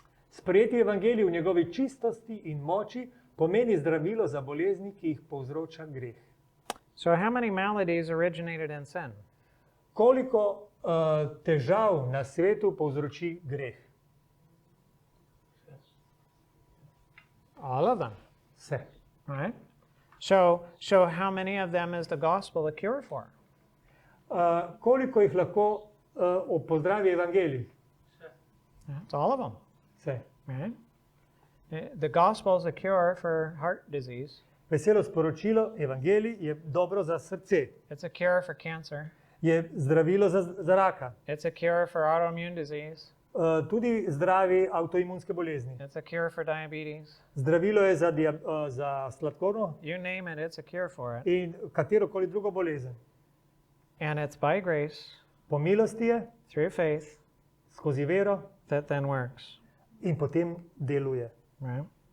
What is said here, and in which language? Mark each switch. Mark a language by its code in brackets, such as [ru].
[sl] Sprejeti evangelij v njegovi čistosti in moči pomeni zdravilo za bolezni, ki jih povzroča greh. [en] so how many maladies originated in sin? [sl] Koliko težav na svetu povzroči greh? [en] All of them, [sl] Vse. [en] right? So how many of them is the gospel a cure for? [sl] Koliko jih lahko pozdravi evangelij? [en] It's all of them, [sl] Vse. [en] right? The gospel is a cure for heart disease. [sl] Veselo sporočilo, evangelij je dobro za srce, [en] It's a cure for cancer. [sl] je zdravilo za raka, [en] It's a cure for autoimmune disease. [sl] tudi zdravi avtoimunske bolezni. [en] It's a cure for diabetes. [sl] Zdravilo je za sladkorno [en] You name it, it's a cure for it. [sl] in katerokoli drugo bolezen. [en] And it's by grace, [sl] Po milosti je, [en] through faith, [sl] skozi vero [en] that then works, [sl] in potem deluje. [en] right?